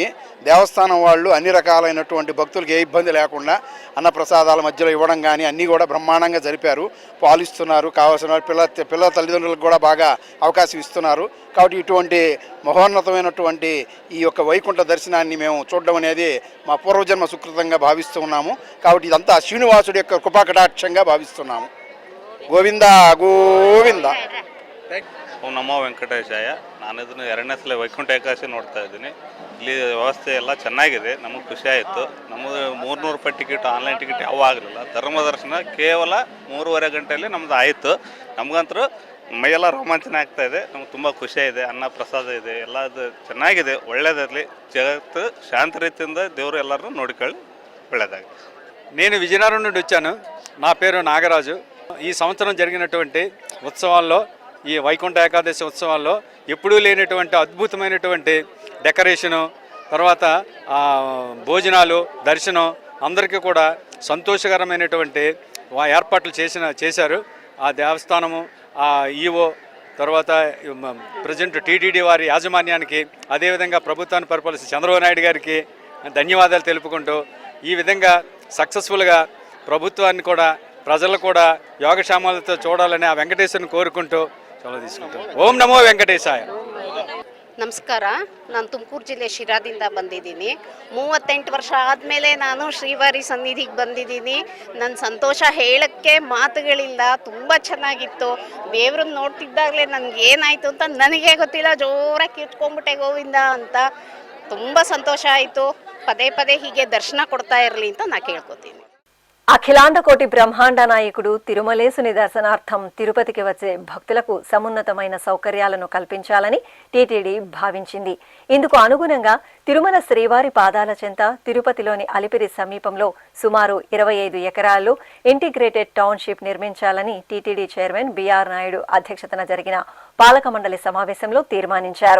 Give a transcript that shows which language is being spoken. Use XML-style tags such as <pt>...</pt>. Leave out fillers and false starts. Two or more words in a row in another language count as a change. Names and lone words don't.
<te>దేవస్థానం వాళ్ళు అన్ని రకాలైనటువంటి భక్తులకు ఏ ఇబ్బంది లేకుండా అన్నప్రసాదాల మధ్యలో ఇవ్వడం కానీ అన్నీ కూడా బ్రహ్మాండంగా జరిపారు. పాలిస్తున్నారు, కావాల్సిన పిల్లల తల్లిదండ్రులకు కూడా బాగా అవకాశం ఇస్తున్నారు. కాబట్టి ఇటువంటి మహోన్నతమైనటువంటి ఈ యొక్క వైకుంఠ దర్శనాన్ని మేము చూడడం అనేది మా పూర్వజన్మ సుకృతంగా భావిస్తూ ఉన్నాము. కాబట్టి ఇదంతా శ్రీనివాసుడి యొక్క కృపాకటాక్షంగా భావిస్తున్నాము.</te> <kn>ಗೋವಿಂದ ಗೋವಿಂದ.</kn> <sa>ಓಂ ನಮೋ ವೆಂಕಟೇಶಾಯ.</sa> <kn>ನಾನು ಇದನ್ನು 2ನೇ ಸಲ ವೈಕುಂಠ ಏಕಾದಶಿ ನೋಡ್ತಾ ಇದ್ದೀನಿ. ಇಲ್ಲಿ ವ್ಯವಸ್ಥೆ ಎಲ್ಲ ಚೆನ್ನಾಗಿದೆ. ನಮಗೆ ಖುಷಿ ಆಯಿತು. ನಮ್ಮದು 300 ರೂಪಾಯಿ ಟಿಕೆಟ್,</kn> <en>online ticket</en> <kn>ಯಾವ ಆಗಲಿಲ್ಲ. ಧರ್ಮ ದರ್ಶನ ಕೇವಲ 3.5 ಗಂಟೆಯಲ್ಲಿ ನಮ್ಮದು ಆಯಿತು. ನಮಗಂತೂ ಮೈಯೆಲ್ಲ ರೋಮಾಂಚನ ಆಗ್ತಾ ಇದೆ. ನಮ್ಗೆ ತುಂಬ ಖುಷಿಯಾಗಿದೆ. ಅನ್ನ ಪ್ರಸಾದ ಇದೆ, ಎಲ್ಲ ಅದು ಚೆನ್ನಾಗಿದೆ. ಒಳ್ಳೆಯದಿರಲಿ. ಜಗತ್ತು ಶಾಂತ ರೀತಿಯಿಂದ ದೇವರು ಎಲ್ಲರನ್ನೂ ನೋಡಿಕೊಳ್ಳಿ. ಒಳ್ಳೆಯದಾಗಲಿ.</kn> <te>నేను విజయనగరం నుండి వచ్చాను. నా పేరు నాగరాజు. ఈ సంవత్సరం జరిగినటువంటి ఉత్సవాల్లో, ఈ వైకుంఠ ఏకాదశి ఉత్సవాల్లో ఎప్పుడూ లేనటువంటి అద్భుతమైనటువంటి డెకరేషను, తర్వాత భోజనాలు, దర్శనం అందరికీ కూడా సంతోషకరమైనటువంటి ఏర్పాట్లు చేశారు. ఆ దేవస్థానము, ఆ ఈవో, తర్వాత ప్రజెంట్ టీటీడీ వారి యాజమాన్యానికి, అదేవిధంగా ప్రభుత్వాన్ని పరిపాలిస్తున్న చంద్రబాబు నాయుడు గారికి ధన్యవాదాలు తెలుపుకుంటూ, ఈ విధంగా సక్సెస్ఫుల్గా ప్రభుత్వాన్ని కూడా ప్రజలు కూడా యోగక్షేమాలతో చూడాలని ఆ వెంకటేశ్వరుని కోరుకుంటూ సెలవు తీసుకుంటాం.</te> <sa>ಓಂ ನಮೋ ವೆಂಕಟೇಶಾಯ.</sa> <kn>ನಮಸ್ಕಾರ. ನಾನು ತುಮಕೂರು ಜಿಲ್ಲೆ ಶಿರಾದಿಂದ ಬಂದಿದ್ದೀನಿ. 38 ವರ್ಷ ಆದಮೇಲೆ ನಾನು ಶ್ರೀವಾರಿ ಸನ್ನಿಧಿಗೆ ಬಂದಿದ್ದೀನಿ. ನನ್ನ ಸಂತೋಷ ಹೇಳೋಕ್ಕೆ ಮಾತುಗಳಿಲ್ಲ. ತುಂಬ ಚೆನ್ನಾಗಿತ್ತು. ದೇವ್ರನ್ನ ನೋಡ್ತಿದ್ದಾಗಲೇ ನನಗೆ ಏನಾಯಿತು ಅಂತ ನನಗೆ ಗೊತ್ತಿಲ್ಲ. ಜೋರಾಗಿ ಕಿರ್ಚ್ಕೊಂಡ್ಬಿಟ್ಟೆ ಗೋವಿಂದ ಅಂತ. ತುಂಬ ಸಂತೋಷ ಆಯಿತು. ಪದೇ ಪದೇ ಹೀಗೆ ದರ್ಶನ ಕೊಡ್ತಾ ಇರಲಿ ಅಂತ ನಾನು ಕೇಳ್ಕೊತೀನಿ.</kn> <te>అఖిలాండకోటి బ్రహ్మాండ నాయకుడు తిరుమలేసుని దర్శనార్థం తిరుపతికి వచ్చే భక్తులకు సమున్నతమైన సౌకర్యాలను కల్పించాలని టీటీడీ భావించింది. ఇందుకు అనుగుణంగా తిరుమల శ్రీవారి పాదాల చెంత తిరుపతిలోని అలిపిరి సమీపంలో సుమారు 25 ఎకరాల్లో</te> <en>integrated township</en> <te>నిర్మించాలని టీటీడీ చైర్మన్ బిఆర్ నాయుడు అధ్యక్షతన జరిగిన పాలక మండలి సమావేశంలో తీర్మానించారు.</te>